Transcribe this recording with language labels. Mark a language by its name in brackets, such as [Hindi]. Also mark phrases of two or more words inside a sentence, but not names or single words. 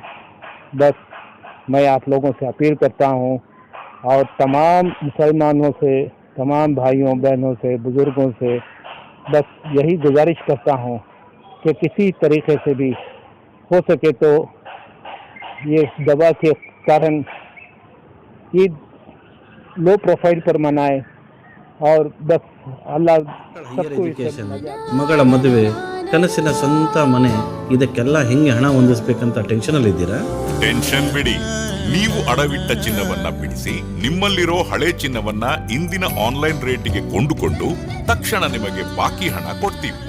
[Hindi] बस मैं आप लोगों से अपील करता हूँ और तमाम मुसलमानों से, तमाम भाइयों बहनों से, बुज़ुर्गों से बस यही गुजारिश करता हूँ कि किसी तरीके से भी हो सके तो ये दवा के कारण ईद [English] low profile [Hindi] पर मनाए और बस अल्लाह सबको [Kannada] ಮಗಳ ಮದುವೆ, ಕನಸಿನ ಸ್ವಂತ ಮನೆ, ಇದಕ್ಕೆಲ್ಲ ಹೆಂಗೆ ಹಣ ಹೊಂದಿಸಬೇಕಂತ ಟೆನ್ಷನ್ ಅಲ್ಲಿ ಇದ್ದೀರಾ? ಟೆನ್ಷನ್ ಬಿಡಿ, ನೀವು ಅಡವಿಟ್ಟ ಚಿನ್ನವನ್ನ ಬಿಡಿಸಿ ನಿಮ್ಮಲ್ಲಿರೋ ಹಳೆ ಚಿನ್ನವನ್ನ ಇಂದಿನ ಆನ್ಲೈನ್ ರೇಟಿಗೆ ಕೊಂಡುಕೊಂಡು ತಕ್ಷಣ ನಿಮಗೆ ಬಾಕಿ ಹಣ ಕೊಡ್ತೀವಿ.